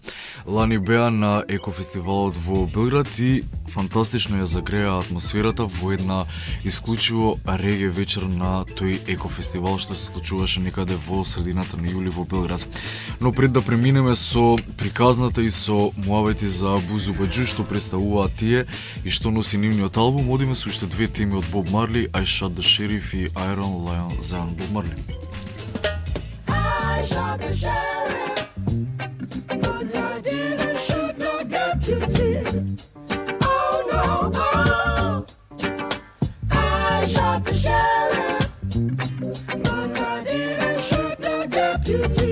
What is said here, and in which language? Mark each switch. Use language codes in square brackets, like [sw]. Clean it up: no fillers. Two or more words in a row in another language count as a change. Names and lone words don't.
[mk] Лани беа на екофестивалот во Белград и фантастично ја загреа атмосферата во една исклучиво реге вечер на тој екофестивал што се случуваше некаде во средината на јули во Белград. Но пред да преминеме со приказната и со муавети за Бузу Баджу што представуваат тие и што носи нивниот албум, одиме со уште две теми од Боб Марли, I Shot the Sheriff и Iron Lion за Боб Марли. [en] I shot the sheriff, but I didn't shoot no deputy. Oh no, oh. I shot the sheriff, but I didn't shoot no deputy.